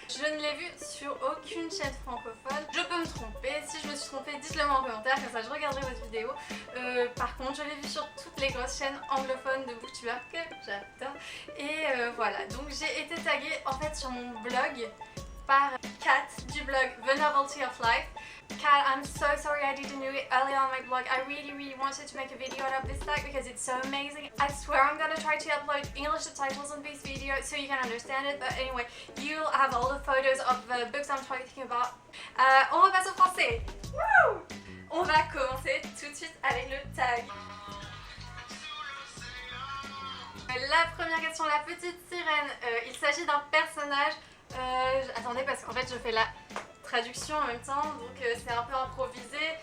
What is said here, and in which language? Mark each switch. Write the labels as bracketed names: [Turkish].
[French] Je ne l'ai vu sur aucune chaîne francophone. Je peux me tromper, si je me suis trompée, dites-le moi en commentaire, comme ça je regarderai votre vidéo. Par contre, je l'ai vu sur toutes les grosses chaînes anglophones de booktubers que j'adore. Et voilà, donc j'ai été taguée en fait sur mon blog par Kat du blog The Novelty of Life. [English] Kat, I'm so sorry I didn't do it earlier on my blog. I really wanted to make a video out of this tag because it's so amazing. I swear I'm gonna try to upload English subtitles on this video so you can understand it. But anyway, you'll have all the photos of the books I'm talking about. [French] On repasse au français. Woo! On va commencer tout de suite avec le tag. La première question, la petite sirène. Il s'agit d'un personnage. Attendez, parce qu'en fait je fais la traduction en même temps, donc c'est un peu improvisé.